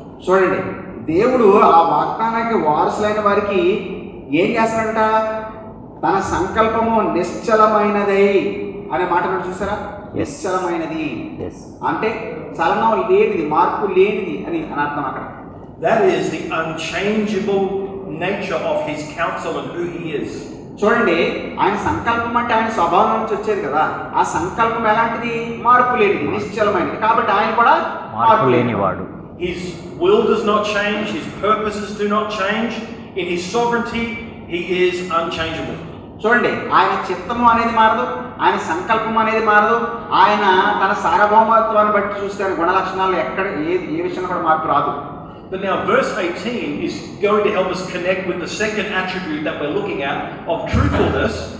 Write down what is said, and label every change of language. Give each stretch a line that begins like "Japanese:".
Telugu: చూడండి, దేవుడు ఆ వాగ్దానానికి వారసులైన వారికి ఏం చేస్తాడంట? తన సంకల్పము నిశ్చలమైనది అనే మాట చూసారా? నిశ్చలమైనది అంటే చలనం లేనిది, మార్పు లేనిది అని అర్థం అక్కడ.
English: That is the unchangeable nature of his counsel and who he is.
Telugu: చూడండి, ఆయన సంకల్పం అంటే ఆయన స్వభావం నుంచి వచ్చేది కదా. ఆ సంకల్పం ఎలాంటిది? మార్పు లేనిది, నిశ్చలమైనది. కాబట్టి ఆయన కూడా మార్పు లేనివాడు.
English: His will does not change, his purposes do not change. In his sovereignty he is unchangeable.
Telugu: చూడండి, ఆయన చిత్తము అనేది మారదు, ఆయన సంకల్పం అనేది మారదు. ఆయన తన సార్వభౌమత్వాన్ని బట్టి చూస్తే గుణ లక్షణాలు ఎక్కడ ఏ విషయంలో కూడా మార్పు రాదు.
English: But now verse 18 is going to help us connect with the second attribute that we're looking at of truthfulness.